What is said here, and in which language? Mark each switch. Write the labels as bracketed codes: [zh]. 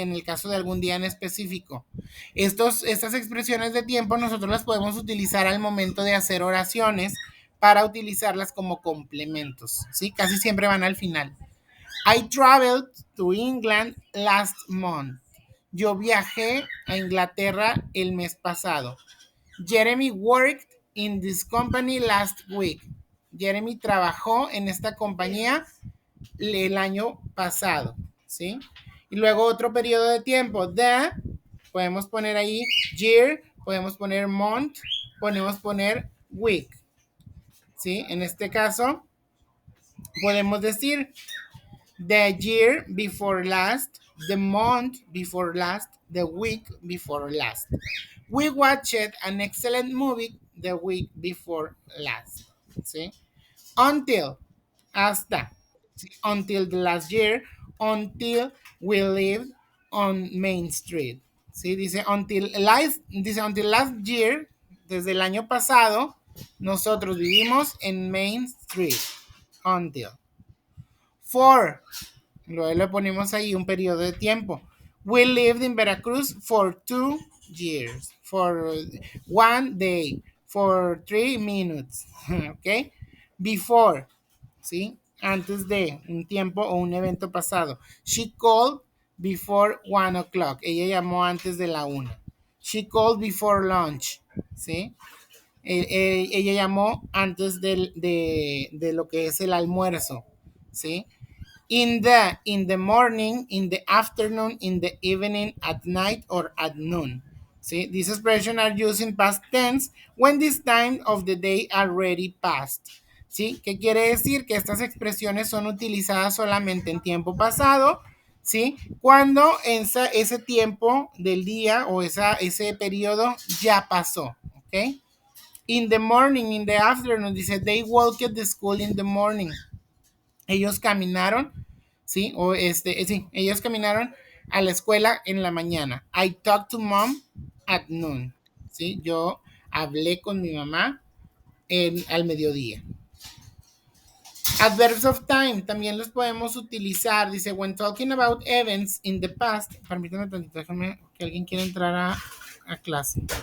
[es] En el caso de algún día en específico. Estas expresiones de tiempo nosotros las podemos utilizar al momento de hacer oraciones para utilizarlas como complementos, ¿sí? Casi siempre van al final. [en] I traveled to England last month. [es] Yo viajé a Inglaterra el mes pasado. [en] Jeremy worked in this company last week. [es] Jeremy trabajó en esta compañía el año pasado, ¿sí? Y luego otro periodo de tiempo, podemos poner ahí year, podemos poner month, podemos poner week, ¿sí? En este caso, podemos decir [en] the year before last, [es] the month before last, the week before last. [en] We watched an excellent movie the week before last, ¿sí? Until, hasta, ¿sí? Until the last year, until we lived on Main Street. ¿Sí? [es] Dice [en] until last year, [es] desde el año pasado, nosotros vivimos en Main Street. Until. For. Luego le ponemos ahí un periodo de tiempo. [en] We lived in Veracruz for 2 years. For 1 day. For 3 minutes. ¿Ok? Before. ¿Sí? [es] Antes de un tiempo o un evento pasado. [en] She called before 1 o'clock. [es] Ella llamó antes de la 1. [en] She called before lunch. [es] ¿Sí? Ella llamó antes de lo que es el almuerzo. ¿Sí? [en] In the morning, in the afternoon, in the evening, at night, or at noon. See, these expressions are used in past tense when this time of the day already passed. [es] ¿Sí? ¿Qué quiere decir? Que estas expresiones son utilizadas solamente en tiempo pasado, ¿sí? Cuando ese tiempo del día o ese periodo ya pasó, ¿ok? [en] In the morning, in the afternoon, dice, they walked the school in the morning. [es] Ellos caminaron, ¿sí? Sí, ellos caminaron a la escuela en la mañana. [en] I talked to mom at noon, [es] ¿sí? Yo hablé con mi mamá al mediodía. Adverbs of time también los podemos utilizar. [en] Dice, when talking about events in the past. [es] Permítame tantito, déjame que alguien quiera entrar a clase.